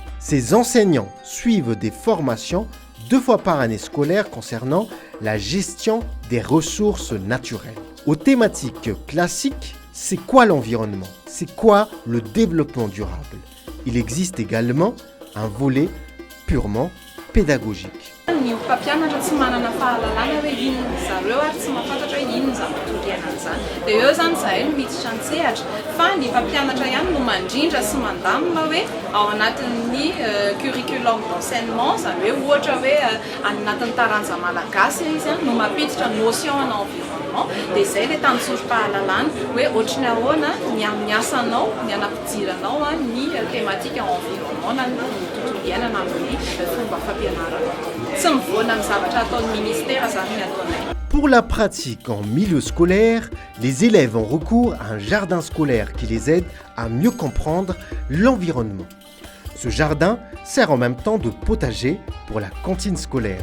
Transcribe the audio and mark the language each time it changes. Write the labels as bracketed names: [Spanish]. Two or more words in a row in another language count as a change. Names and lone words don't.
[French] Ces enseignants suivent des formations 2 fois par année scolaire concernant la gestion des ressources naturelles. Aux thématiques classiques, c'est quoi l'environnement? C'est quoi le développement durable? Il existe également un volet purement pédagogique. [Malagasy] Ny mpampianatra tsy manana fahalalana hoe inona zareo ary tsy mahafantatra hoe inona izany tontolo iainana izany. Dia eo zany zahay no miditra an-tsehatra fa ny mpampianatra ihany no mandrindra sy mandamina hoe ao anatin'ny [French] curriculum d'enseignement [Malagasy] zany hoe ohatra hoe anatin'ny taranja malagasy izy no mampiditra [French] notion en environnement [Malagasy] dia izay ilay tanjorom-pahalalana hoe ohatrany ahoana ny amin'ny asanao ny anampidiranao ny [French] thématique en environnement [Malagasy] na ny tontolo iainana amin'ny fomba fampianarana. [French] Pour la pratique en milieu scolaire, les élèves ont recours à un jardin scolaire qui les aide à mieux comprendre l'environnement. Ce jardin sert en même temps de potager pour la cantine scolaire.